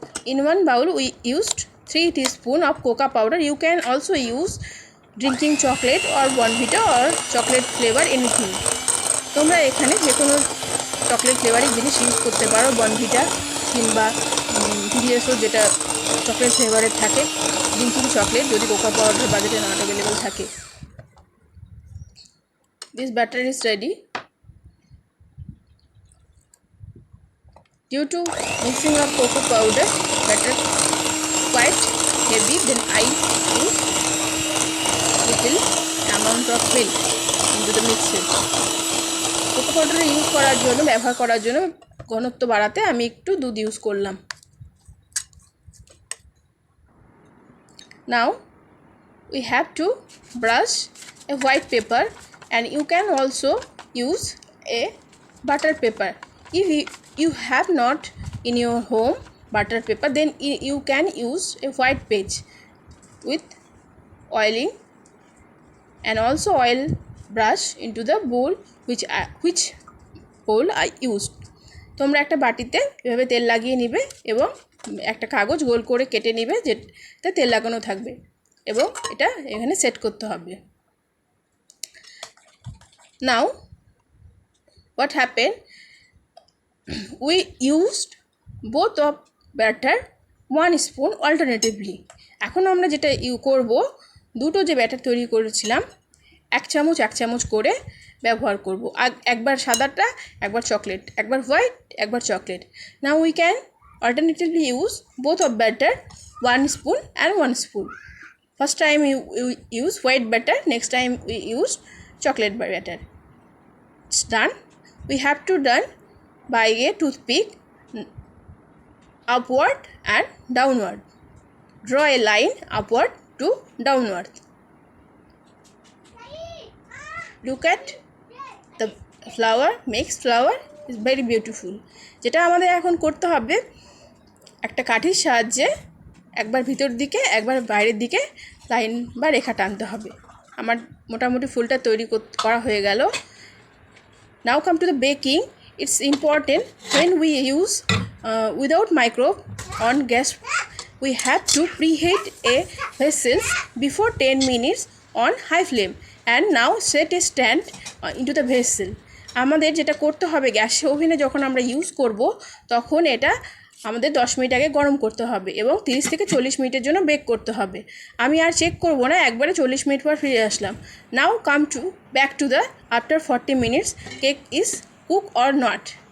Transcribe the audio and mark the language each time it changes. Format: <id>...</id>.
<en>In one bowl we used 3 teaspoons of cocoa powder. You can also use drinking chocolate or Bournvita or chocolate flavor anything.</en> <bn>তোমরা এখানে যে কোনো chocolate flavouring জিনিস use করতে পারো, Bournvita কিংবা টিডিএসও যেটা চকলেট ফ্লেভারের থাকে, ড্রিঙ্কিং চকলেট যদি কোকো পাউডার বাজারে</bn> <en>not available</en> <bn>থাকে।</bn> <en>This batter is ready. Due to mixing of cocoa powder batter quite heavy, then I use little amount of milk into the mixture.</en> <bn>Cocoa powder ব্যবহার করার জন্য ঘনত্ব বাড়াতে আমি একটু দুধ ইউজ করলাম।</bn> <en>Now we have to brush a white paper and you can also use a butter paper. If you have not in your home butter paper, then you can use a white page with oiling and also oil brush into the bowl which bowl I used.</en> <bn>তোমরা একটা বাটিতে এভাবে তেল লাগিয়ে নিবে এবং একটা কাগজ গোল করে কেটে নিবে যেটা তেল লাগানো থাকবে এবং এটা এখানে সেট করতে হবে।</bn> <en>Now what happened, we used both of batter 1 spoon alternatively.</en> <bn>এখন আমরা যেটা করব, দুটো যে ব্যাটার তৈরি করেছিলাম 1 চামচ করে ব্যবহার করব। একবার সাদাটা, একবার চকলেট, একবার হোয়াইট, একবার chocolate.</bn> <en>Now we can alternatively use both of batter 1 spoon and 1 spoon. First time we use white batter, next time we use chocolate batter. It's done. We have to done by a toothpick upward and downward. Draw a line upward to downward. Look at the flower, makes flower is very beautiful.</en> <bn>যেটা আমাদের এখন করতে হবে, একটা কাঠির সাহায্যে একবার ভিতর দিকে একবার বাইরের দিকে লাইন বা রেখা টানতে হবে। আমার মোটামুটি ফুলটা তৈরি করা হয়ে গেল।</bn> <en>Now come to the baking. It's important when we use without microwave on gas, we have to preheat a vessel before 10 minutes on high flame and now set a stand into the vessel.</en> <bn>আমাদের যেটা করতে হবে, gas ওভেনে যখন আমরা use করব তখন এটা আমাদের 10 মিনিট আগে গরম করতে হবে এবং 30 থেকে 40 মিনিটের জন্য বেক করতে হবে। আমি আর চেক করব না, একবারে 40 মিনিট পর ফিরে আসলাম।</bn> <en>Now come to back to the after 40 minutes cake is cook or not.</en>